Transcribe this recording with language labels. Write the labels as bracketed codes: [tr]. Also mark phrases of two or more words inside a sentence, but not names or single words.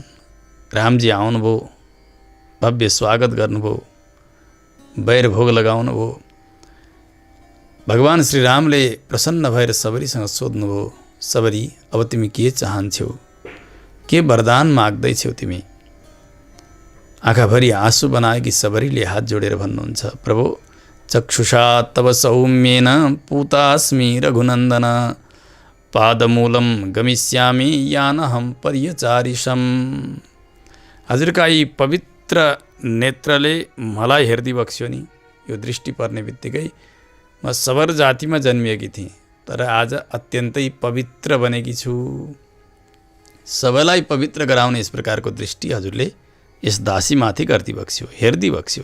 [ne] रामजी आउनुभयो, भव्य स्वागत गर्नुभयो, बैर भोग लगाउनुभयो। भगवान श्री रामले प्रसन्न भएर सबरीसँग सोध्नुभयो, सबरी अब तिमी के चाहन्छौ, के वरदान माग्दैछौ तिमी? आँखाभरि आँसु बनाएकी सबरीले हात जोडेर भन्नुहुन्छ, [sa] प्रभु चक्षुषा तव सौम्येन पूतास्मि रघुनन्दन, पादमूलं गमिष्यामि यानहं पर्यचारिशम्। [ne] हजुरका यी पवित्र नेत्रले मलाई हेर्दै बक्स्यो नि। यो दृष्टि पर्ने बित्तिकै म सबर जातिमा जन्मिएकी थिएँ, तर आज अत्यन्तै पवित्र बनेकी छु। सबैलाई पवित्र गराउने यस प्रकारको दृष्टि हजुरले यस दासीमाथि गर्दै बक्स्यो, हेर्दै बक्स्यो।